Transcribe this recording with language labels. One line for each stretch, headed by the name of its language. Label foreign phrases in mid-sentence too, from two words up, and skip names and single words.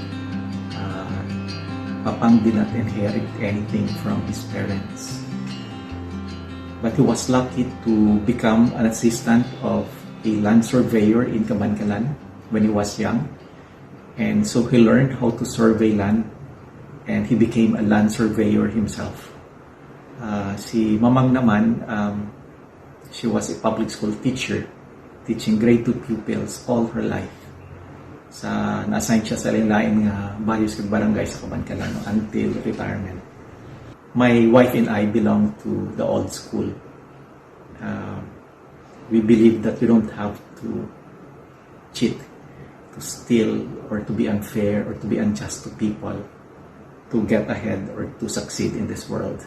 English: Papang did not inherit anything from his parents. But he was lucky to become an assistant of a land surveyor in Kabankalon when he was young. And so he learned how to survey land and he became a land surveyor himself.
Hiligaynon: Si Mamang naman,
English: she was a public school teacher, teaching grade 2 pupils all her life.
Hiligaynon: Na-assign siya sa lain-lain nga bayos kag barangay sa Kabankalon
English: until retirement. My wife and I belong to the old school. We believe that we don't have to cheat, to steal, or to be unfair, or to be unjust to people to get ahead or to succeed in this world.